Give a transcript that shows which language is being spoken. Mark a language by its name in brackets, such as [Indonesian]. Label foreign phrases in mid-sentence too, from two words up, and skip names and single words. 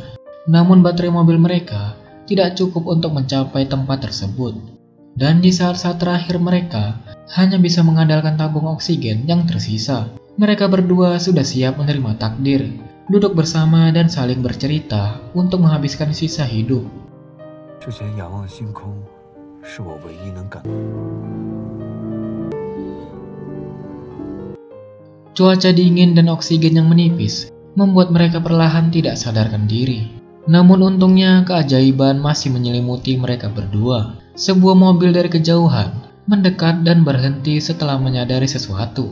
[Indonesian] Namun baterai mobil mereka tidak cukup untuk mencapai tempat tersebut. Dan di saat-saat terakhir mereka hanya bisa mengandalkan tabung oksigen yang tersisa. Mereka berdua sudah siap menerima takdir, duduk bersama dan saling bercerita untuk menghabiskan sisa hidup. [Chinese] 之前仰望星空，是我唯一能感。 [Indonesian] Cuaca dingin dan oksigen yang menipis membuat mereka perlahan tidak sadarkan diri. Namun untungnya keajaiban masih menyelimuti mereka berdua. Sebuah mobil dari kejauhan mendekat dan berhenti setelah menyadari sesuatu.